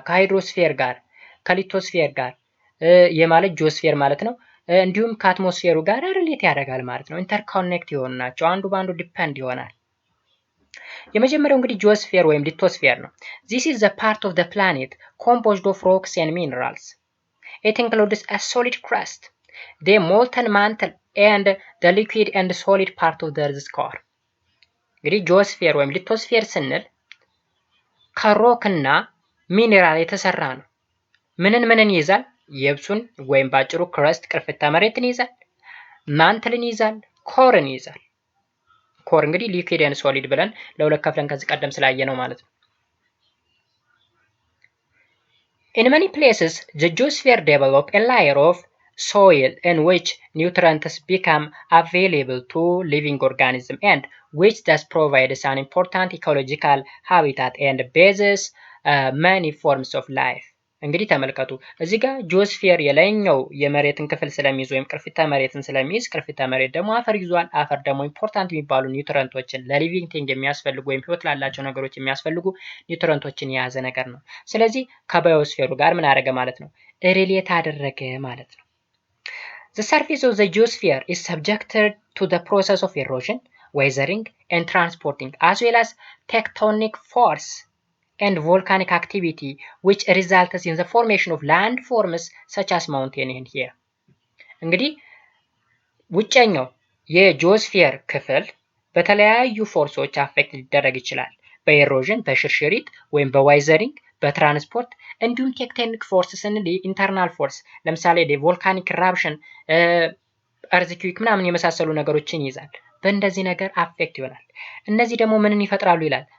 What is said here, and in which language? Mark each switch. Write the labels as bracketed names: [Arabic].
[Amharic] ከሃይድሮስፌር ጋር፣ ከሊቶስፌር ጋር የማለት ጂኦስፌር ማለት ነው። እንዲሁም ከአትሞስፌሩ ጋር ሪሌት ያደርጋል ማለት ነው። ኢንተርኮኔክት የሆኑ ናቸው። አንዱ ባንዱ ዲፔንድ ይሆናል። የመጀመሪያው እንግዲህ ጂኦስፌር ወይም ሊቶስፌር ነው። [English] This is the part of the planet composed of rocks and minerals. It includes a solid crust, the molten mantle and the liquid and solid part of the earth's core. [Amharic] እንግዲህ ጂኦስፌር ወይም ሊቶስፌር ስንል ከሮክ እና ሚኔራል የተሰራ ነው። ምንን ይይዛል? የብሱን ወይም ባጭሩ ክረስት ቅርፍታ መሬትን ይይዛል፣ ማንትልን ይይዛል፣ ኮርን ይይዛል። ኮር እንግዲህ ሊኩዊድ ኤንድ ሶሊድ ብለን ለሁለት ከፍለን ከዚህ ቀደም ስላየ ነው ማለት ነው። [English] In many places, the geosphere develops a layer of soil in which nutrients become available to living organisms and which thus provides an important ecological habitat and bases many forms of life. [Amharic] እንግዲህ ተመልከቱ እዚህ ጋር ጂኦስፌር የላይኛው የመሬትን ክፍል ስለሚይዝ ወይም ቅርፊተ መሬትን ስለሚይዝ ቅርፊተ መሬት ደግሞ አፈር ይዟል። አፈር ደግሞ ኢምፖርታንት የሚባሉ ኒውትረንቶችን ለሊቪንግ ቲንግ የሚያስፈልጉ ወይም ህይወት ላላቸው ነገሮች የሚያስፈልጉ ኒውትረንቶችን የያዘ ነገር ነው። ስለዚህ ከባዮስፌሩ ጋር ምን አደረገ ማለት ነው? ሪሌት አደረገ ማለት ነው። [English] The surface of the geosphere is subjected to the process of erosion, weathering, and transporting, as well as tectonic force and volcanic activity, which results in the formation of landforms such as mountain and here. [Amharic] እንግዲህ ውጨኛው የጂኦስፌር ክፍል በተለያዩ ፎርሶች አፌክት ሊደረግ ይችላል። በኤሮዥን፣ በሽርሽሪት ወይም በዋይዘሪንግ፣ በትራንስፖርት እንዲሁም ቴክቶኒክ ፎርስ ስንል ኢንተርናል ፎርስ ለምሳሌ ቮልካኒክ ኢራፕሽን፣ እርዝኩዊክ ምናምን የመሳሰሉ ነገሮችን ይይዛል። በእንደዚህ ነገር አፌክት ይሆናል። እነዚህ ደግሞ ምንን ይፈጥራሉ ይላል?